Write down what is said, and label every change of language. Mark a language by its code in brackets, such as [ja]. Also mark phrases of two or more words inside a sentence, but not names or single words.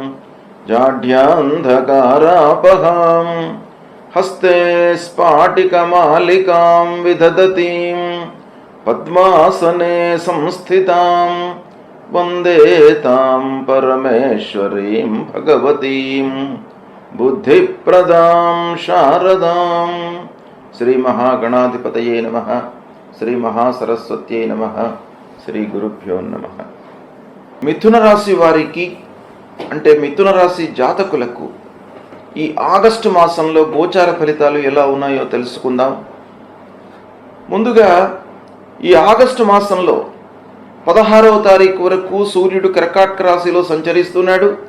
[sa] जाढ्यान्धकारापहां हस्ते स्फाटिकमालिकां विदधतीं पद्मासने संस्थितां वन्दे तां परमेश्वरीं भगवतीं बुद्धिप्रदां शारदां। श्री महागणाधिपतये नमः। श्री महासरस्वत्यै नमः। శ్రీ గురుభ్యో నమః. [te] మిథున రాశి వారికి అంటే మిథున రాశి జాతకులకు ఈ ఆగస్టు మాసంలో గోచార ఫలితాలు ఎలా ఉన్నాయో తెలుసుకుందాం. ముందుగా ఈ ఆగస్టు మాసంలో 16వ తారీఖు వరకు సూర్యుడు కర్కాటక రాశిలో సంచరిస్తున్నాడు.